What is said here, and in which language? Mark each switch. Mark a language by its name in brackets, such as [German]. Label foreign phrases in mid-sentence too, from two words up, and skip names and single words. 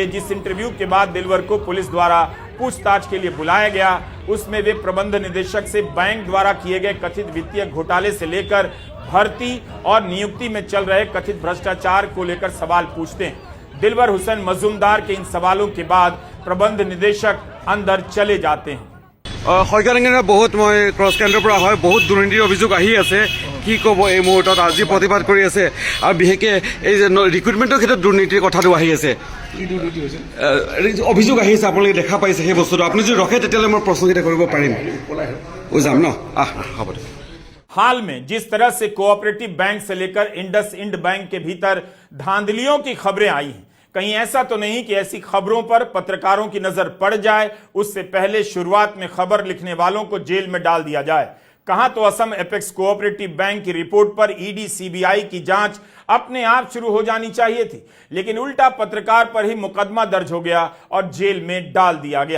[Hindi] जिस इंटरव्यू के बाद दिलवर को पुलिस द्वारा पूछताछ के लिए बुलाया गया, उसमें वे प्रबंध निदेशक से बैंक द्वारा किए गए कथित वित्तीय घोटाले से लेकर भर्ती और नियुक्ति में चल रहे कथित भ्रष्टाचार को लेकर सवाल पूछते हैं। दिलवर हुसैन मजूमदार के इन सवालों के बाद प्रबंध निदेशक अंदर चले जाते हैं। [Assamese] শইকীয়ালিঙ্গিৰ বহুত মই ক্ৰছ কেন্দ্ৰৰ পৰা হয়, বহুত দুৰ্নীতিৰ অভিযোগ আহি আছে। কি ক'ব এই মুহূৰ্তত? আজি প্ৰতিবাদ কৰি আছে আৰু বিশেষকৈ এই যে ৰিক্ৰুটমেণ্টৰ ক্ষেত্ৰত দুৰ্নীতিৰ কথাটো আহি আছে, অভিযোগ আহি আছে। আপোনালোকে দেখা পাইছে সেই বস্তুটো। আপুনি যদি ৰখে তেতিয়াহ'লে মই প্ৰশ্নকেইটা কৰিব পাৰিম। যাম ন? হ'ব দে। [Hindi] हाल में जिस तरह से [English] cooperative bank [Hindi] से लेकर इंडसइंड बैंक के भीतर धांधलियों की खबरें आई हैं, कहीं ऐसा तो नहीं कि ऐसी खबरों पर पत्रकारों की नजर पड़ जाए, उससे पहले शुरुआत में खबर लिखने वालों को जेल में डाल दिया जाए। कहां तो असम एपेक्स कोऑपरेटिव बैंक की रिपोर्ट पर ईडी सीबीआई की जांच अपने आप शुरू हो जानी चाहिए थी, लेकिन उल्टा पत्रकार पर ही मुकदमा दर्ज हो गया और जेल में डाल दिया गया।